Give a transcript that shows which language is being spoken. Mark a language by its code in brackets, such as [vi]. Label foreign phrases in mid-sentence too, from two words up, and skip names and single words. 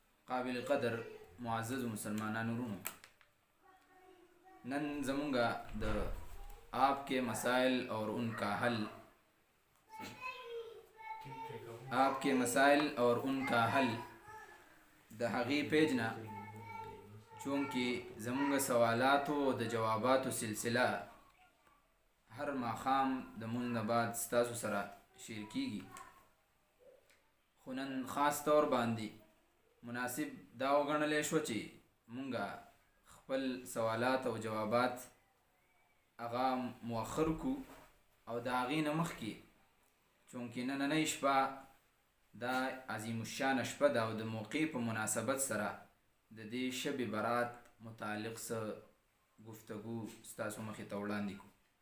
[ps] قابل قدر معزز مسلمانانو ورونو، نن زمونږه د آپ کے مسائل اور ان کا حل آپ کے مسائل اور ان کا حل د هغې پیج نه، چونکې زمونږ سوالاتو او د جواباتو سلسله هر ماښام د مونځ نه بعد ستاسو سره شیر کیږي، خو نن خاص طور باندې مناسب دا وګڼلی شوه چې مونږه خپل سوالات او جوابات هغه مؤخر کو او د هغې نه مخکې، چونکې نننۍ شپه دا عظیم الشان شپه ده او د موقع په مناسبت سره د دې شب برات متعلق څه گفتگو ستاسو مخې ته وړاندې کو.